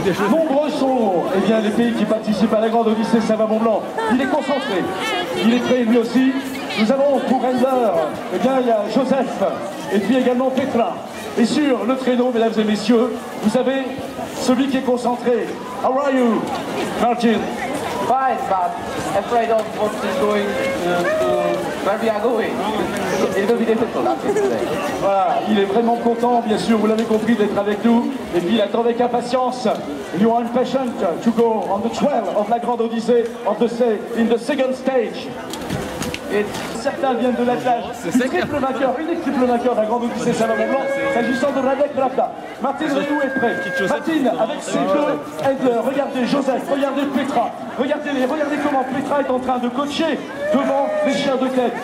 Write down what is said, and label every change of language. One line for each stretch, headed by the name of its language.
French: Nombreux sont les pays qui participent à la Grande Odyssée Savoie-Mont-Blanc. Il est concentré, il est prêt lui aussi. Nous avons pour Ender, il y a Joseph et puis également Petra. Et sur le traîneau, mesdames et messieurs, vous avez celui qui est concentré.
English: How are you, Martin? Fine, but afraid of what is going to where we are going. It will be difficult, I think today.
French: Voilà, il est vraiment content, bien sûr, vous l'avez compris, d'être avec nous. Et puis il attend avec impatience.
English: You are impatient to go on the trail of la Grande Odyssée in the second stage.
French: Et certains viennent de l'attelage du triple vainqueur, unique triple vainqueur de la Grande Odyssée Savoie-Mont-Blanc, s'agissant de Radek Pravda. Martin Renou est prêt. Martin avec ses deux handlers. Regardez Joseph, regardez Petra. Regardez comment Petra est en train de coacher devant les chiens de tête.